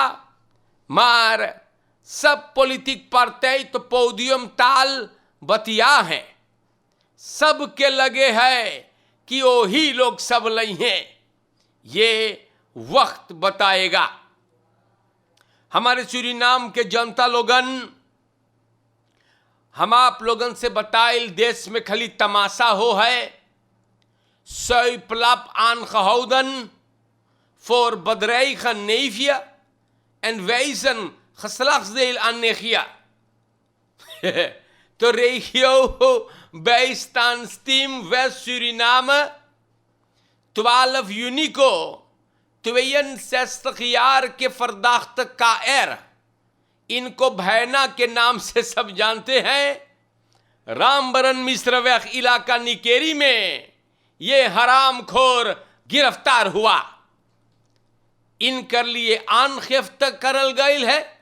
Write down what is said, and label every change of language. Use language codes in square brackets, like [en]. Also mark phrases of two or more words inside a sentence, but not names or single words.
[hns] मार सब पॉलिटिक पार्टी तो पोडियम ताल बतिया है, सबके लगे है कि वो ही लोग सब लई हैं। ये वक्त बताएगा। हमारे सूरीनाम के जनता लोगन हम आप लोगन से बताइल देश में खाली तमाशा हो है। [nl] Suiplap aangehouden voor bedreigen neefje en wijzen geslachtsdeel aan neefje. De regio bijstandsteam West-Suriname 12 juni को 62 jaar के verdachte KR, [hns] इनको भैना के नाम से सब जानते हैं। रामबरन मिश्र वैख इलाका निकेरी में ये हरामखोर गिरफ्तार हुआ। इनकर लिए आनखिफ्त करल गईल है।